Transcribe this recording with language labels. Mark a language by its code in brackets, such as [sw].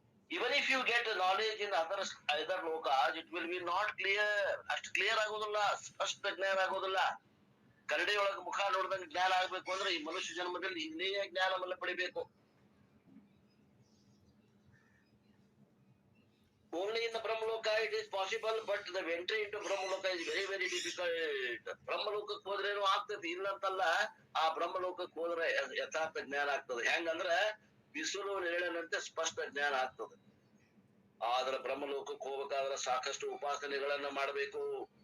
[en] Even if you get knowledge in other lokas, it will be not clear. [kn] ಅಷ್ಟು clear ಆಗೋದಿಲ್ಲ, ಸ್ಪಷ್ಟ ಜ್ಞಾನ ಆಗೋದಿಲ್ಲ. ಕರಡಿ ಒಳಗ ಮುಖ ನೋಡ್ದಂಗ ಜ್ಞಾನ ಆಗ್ಬೇಕು ಅಂದ್ರೆ ಈ ಮನುಷ್ಯ ಜನ್ಮದಲ್ಲಿ ಇನ್ನೇ ಜ್ಞಾನವನ್ನ ಪಡಿಬೇಕು. [en] Only in the Brahmaloka it is possible, but the entry into Brahmaloka is very, very difficult. [kn] ಬ್ರಹ್ಮಲೋಕಕ್ಕೆ ಹೋದ್ರೇನು ಆಗ್ತದೆ, ಇಲ್ಲ ಅಂತಲ್ಲ. ಆ ಬ್ರಹ್ಮಲೋಕಕ್ಕೆ ಹೋದ್ರೆ ಯಥಾರ್ಥ ಜ್ಞಾನ ಆಗ್ತದೆ. ಹೆಂಗಂದ್ರ ಬಿಸಿಲು ನೆರಳಿನಂತೆ ಸ್ಪಷ್ಟ ಜ್ಞಾನ ಆಗ್ತದೆ. ಆದ್ರೆ ಬ್ರಹ್ಮಲೋಕಕ್ಕೆ ಹೋಗ್ಬೇಕಾದ್ರೆ ಸಾಕಷ್ಟು ಉಪಾಸನೆಗಳನ್ನ ಮಾಡ್ಬೇಕು.